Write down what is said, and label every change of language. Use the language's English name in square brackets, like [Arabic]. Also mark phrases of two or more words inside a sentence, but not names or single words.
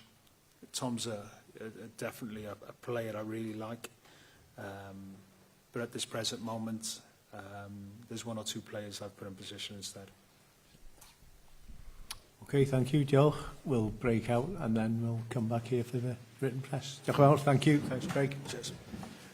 [English] Tom's definitely a player I really like. But at this present moment, there's one or two players I've put in position instead. Okay, thank you, Joe. We'll break out and then we'll come back here for the written press. [Welsh] Diolch yn fawr, [English] thank you. Thanks, Craig. Cheers.